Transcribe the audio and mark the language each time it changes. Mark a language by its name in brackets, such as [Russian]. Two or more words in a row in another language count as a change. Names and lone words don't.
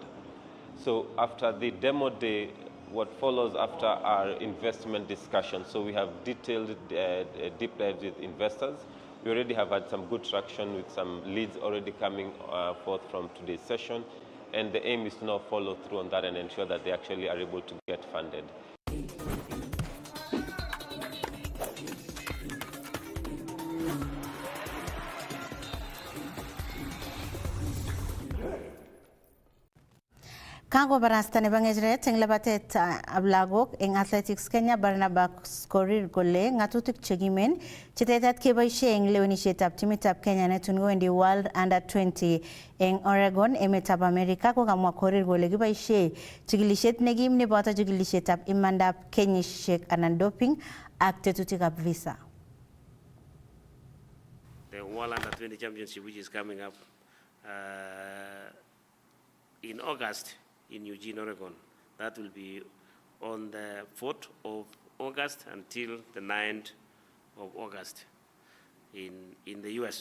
[English] So after the demo day, what follows after are investment discussions. So we have detailed deep dives with investors. We already have had some good traction with some leads already coming forth from today's session. And the aim is to now follow through on that and ensure that they actually are able to get funded. [Kalenjin] Kango barasta ne bangejre teng labatet ablagok eng athletics Kenya Barnabas Korir gole ngatutik chegimen chitetat kebaishe eng lewenishet ab timit ab Kenya netungo [English] in the World Under 20 [Kalenjin] eng Oregon emetab America ko kamwa Korir gole kibaishe chikilishet negim ne boto chikilishet ab imandab kenyishek anan doping ak tetutik ab visa. [English] The World Under 20 Championship, which is coming up in August in Eugene, Oregon. That will be on the 4th of August until the 9th of August in the US.